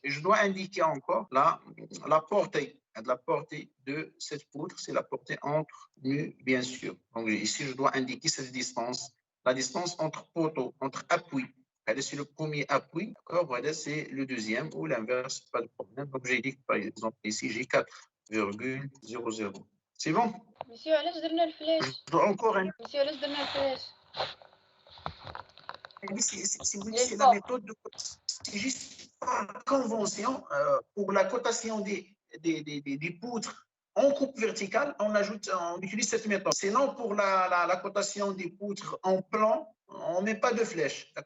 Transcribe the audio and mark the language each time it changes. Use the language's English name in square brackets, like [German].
[French] Et je dois indiquer encore la portée. La portée de cette poutre, c'est la portée entre nœuds, bien sûr. Donc ici, je dois indiquer cette distance, la distance entre poteaux, entre appuis. C'est le premier appui, d'accord? Voilà, c'est le deuxième ou l'inverse, pas de problème. Donc j'ai dit, par exemple, ici, j'ai 4,00. C'est bon? [Arabic] Monsieur, علاش درنا الفلاش؟ [French] Je dois encore [Arabic] Monsieur, علاش درنا الفلاش؟ [French] Si vous voulez, c'est la méthode de cotation. C'est juste par convention pour la cotation des poutres en coupe verticale, on utilise cette méthode. Sinon, pour la cotation des poutres en plan, on ne met pas de flèche.